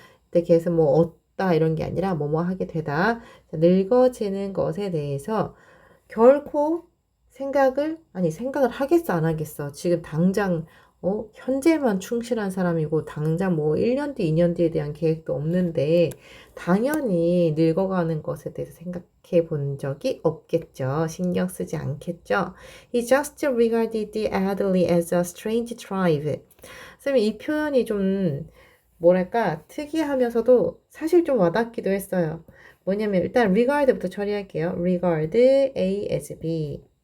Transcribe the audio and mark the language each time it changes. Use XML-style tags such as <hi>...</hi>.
<ko>근데 get은 뭐 얻다 이런 게 아니라 뭐뭐 하게 되다. 자, 늙어지는 것에 대해서 결코 생각을 하겠어 안 하겠어. 지금 당장 현재만 충실한 사람이고 당장 뭐 1년 뒤, 2년 뒤에 대한 계획도 없는데 당연히 늙어가는 것에 대해서 생각해 본 적이 없겠죠. 신경 쓰지 않겠죠.</ko> <en>He just regarded the elderly as a strange tribe.</en> <ko>선생님 이 표현이 좀 뭐랄까 특이하면서도 사실 좀 와닿기도 했어요. 뭐냐면 일단 regard부터 처리할게요.</ko> <en>regard A as B.</en>